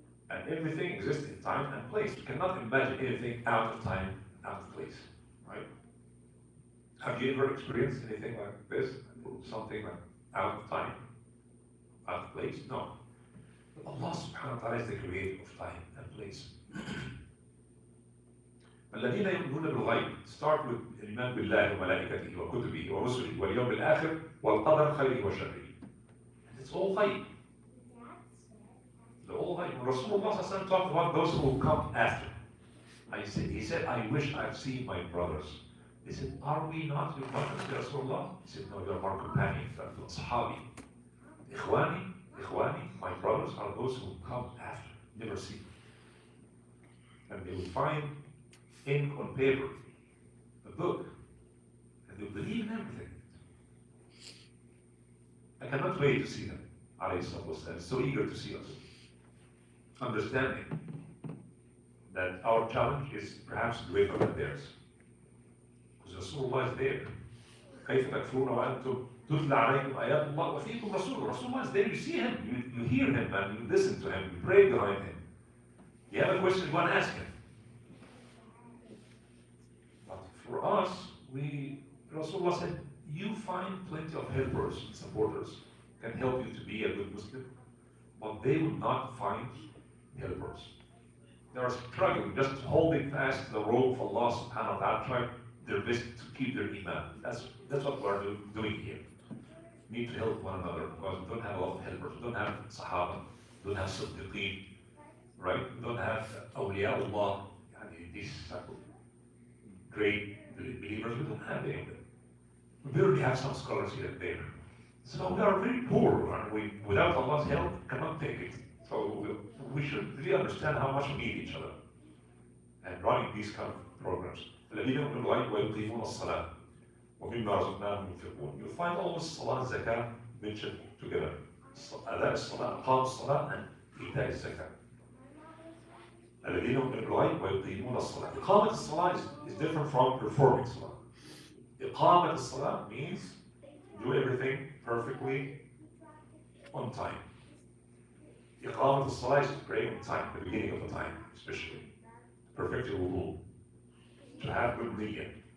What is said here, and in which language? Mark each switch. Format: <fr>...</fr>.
<en>And everything exists in time and place. We cannot imagine anything out of time, out of place, right? Have you ever experienced anything like this? Something like out of time, out of place? No. But Allah subhanahu wa ta'ala is the creator of time and place.</en> <ar>الذين يؤمنون بالغيب</ar> <en>start with</en> <ar>الإيمان بالله وملائكته وكتبه ورسله واليوم الآخر والقدر خيره وشره.</ar> <en>It's all غيب. The all غيب. Rasulullah talked about those who will come after. He said, I wish I've seen my brothers. They said, are we not your brothers, Ya Rasulullah? He said, no, you're our companions, Sahabi. Ikhwani, my brothers are those who will come after, never see. And they will find ink on paper, a book, and they believe in everything. I cannot wait to see them, alayhi salatu wasalam. So eager to see us. Understanding that our challenge is perhaps greater than theirs. Because Rasulullah is there.</en> <ar>كيف تكفرون وأنتم تتلى عليكم آيات الله وفيكم رسول.</ar> <en>Rasulullah is there, you see him, you hear him, and you listen to him, you pray behind him. You have a question, you want to ask him. For us, Rasulullah said, you find plenty of helpers and supporters can help you to be a good Muslim, but they will not find helpers. They are struggling, just holding fast the rope of Allah subhanahu wa ta'ala, trying their best to keep their iman. That's what we're doing here. We need to help one another because we don't have a lot of helpers. We don't have Sahaba, we don't have Siddiqeen, right? We don't have awliyaullah, these great believers. We don't have any of them. We barely have some scholars here and there. So we are very poor, and we, without Allah's help, cannot take it. So we should really understand how much we need each other and running these kind of programs.</en> <ar>الذين يؤمنون بالغيب ويقيمون الصلاة ومما رزقناهم ينفقون.</ar> <en>You'll find all the salah and zakah mentioned together.</en> <ar>أداء الصلاة, إقام الصلاة, and إيتاء الزكاة. الذين يؤمنون بالغيب ويقيمون الصلاة. إقامة الصلاة</ar> <en>is different from performing salah. إقامة الصلاة means do everything perfectly on time.</en> <ar>إقامة الصلاة</ar> <en>is to pray on time, the beginning of the time, especially. Perfect your wudu. To have good niyyah.</en>